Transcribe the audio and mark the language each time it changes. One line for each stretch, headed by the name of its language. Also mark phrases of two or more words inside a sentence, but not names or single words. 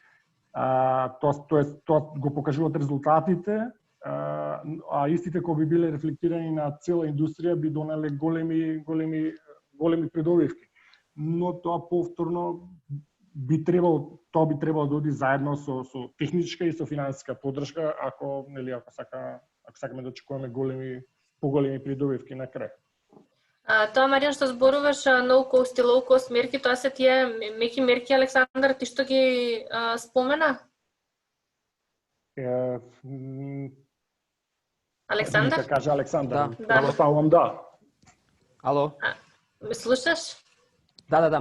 Macedonian: Тоа го покажуваат резултатите, а истите кои би биле рефлектирани на цела индустрија би донеле големи придобивки. Но тоа повторно би требало да оди заедно со техничка и со финансиска поддршка, ако сакаме да очекуваме поголеми придобивки на крај. Тоа, Маријан, што зборуваш
English: no cost
Macedonian: и
English: low cost
Macedonian: мерки, тоа се тие меки мерки, Александар, ти што ги спомена? Александар? Нека каже Александар. Да. Правоставувам да. Ало? Ме слушаш? Да.